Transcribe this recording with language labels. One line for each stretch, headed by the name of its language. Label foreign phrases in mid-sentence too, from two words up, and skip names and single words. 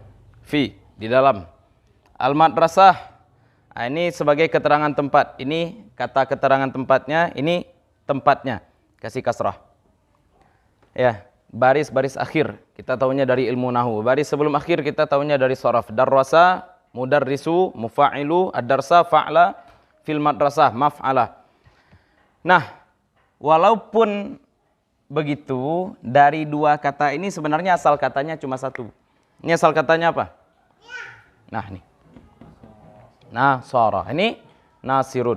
Indonesian: Fi di dalam. Al-madrasah. Nah, ini sebagai keterangan tempat. Ini kata keterangan tempatnya, ini tempatnya. Kasih kasrah. Ya, baris-baris akhir kita tahunya dari ilmu nahu. Baris sebelum akhir kita tahunya dari saraf.
Arabic: درس، مدرس، مفاعل، الدرس، فعل, في المدرسة، مفعلة.
Indonesian: Nah, walaupun begitu, dari 2 kata ini sebenarnya asal katanya cuma 1. Ini asal katanya apa? Nah, nih. Nasara. Ini nasirun.